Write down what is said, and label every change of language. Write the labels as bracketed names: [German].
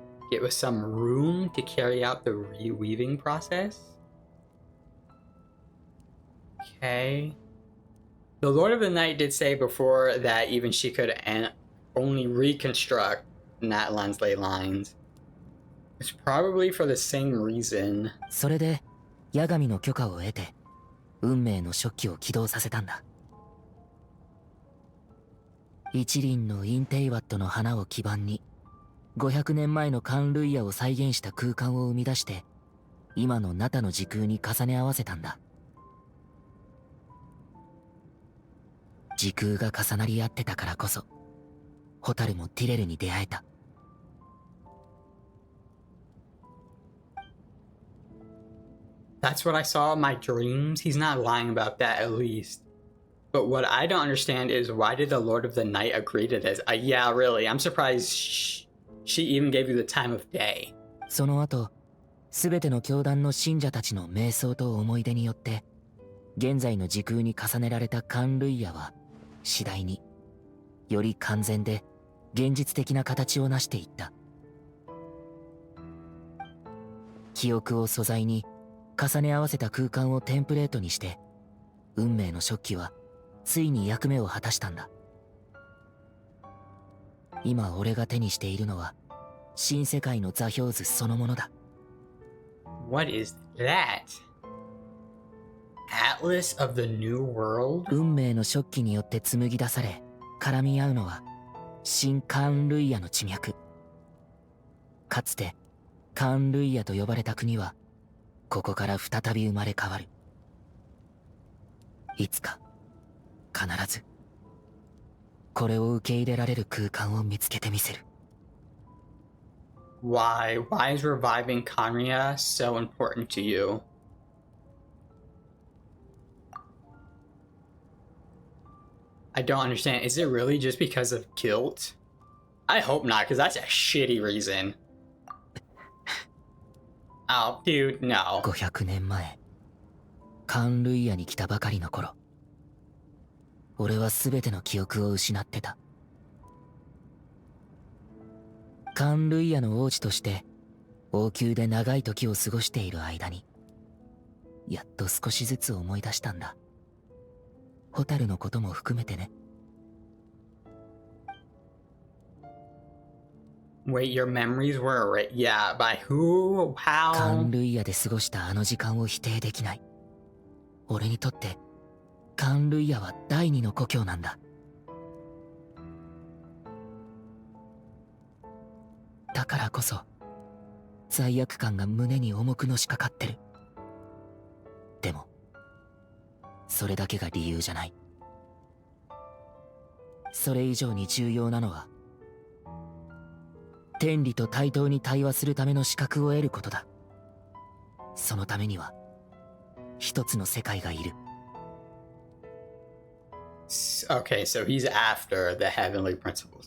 [English] It was some room to carry out the reweaving process? Okay. The Lord of the Night did say before that even she could only reconstruct Natlan's ley lines. It's probably for the same reason. [Japanese] それで八神の許可を得て運命の初期を起動させたんだ。一輪のインテイワットの花を基盤に500年前のカン・ルイヤを再現した空間を生み出して今のナタの時空に重ね合わせたんだ。時空が重なり合ってたからこそホタルもティレルに出会えた。 [English] That's what I saw in my dreams. He's not lying about that, at least. But what I don't understand is why did the Lord of the Night agree to this? Yeah, really. I'm surprised she even gave you the time of day. [Japanese] その後、すべての教団の信者たちの瞑想と思い出によって、現在の時空に重ねられたカン・ルイヤは次第により完全で現実的な形を成していった。記憶を素材に重ね合わせた空間をテンプレートにして、運命の初期はついに役目を果たしたんだ。今俺が手にしているのは新世界の座標図そのものだ。 [English] What is that? Atlas of the New World? [Japanese] 運命の初期によって紡ぎ出され絡み合うのは新カーン・ルイヤの地脈。かつてカンルイヤと呼ばれた国はここから再び生まれ変わる。いつか必ずこれを受け入れられる空間を見つけてみせる。 [English] Why is reviving Kanria so important to you? I don't understand. Is it really just because of guilt? I hope not, because that's a shitty reason. Oh, dude, no. [Japanese] 500年前、カンルイヤに来たばかりの頃、俺は全ての記憶を失ってた。カンルイヤの王子として王宮で長い時を過ごしている間に、やっと少しずつ思い出したんだ。ホタルのことも含めてね。 [English] Wait, your memories were yeah, by who? [Japanese] カ [English] How? [Japanese] ンルイヤで過ごしたあの時間を否定できない。俺にとってカンルイヤは第二の故郷なんだ。だからこそ罪悪感が胸に重くのしかかってる。でもそれだけが理由じゃない。それ以上に重要なのは天理と対等に対話するための資格を得ることだ。そのためには一つの世界がいる。 [English] Okay, so he's after the heavenly principles.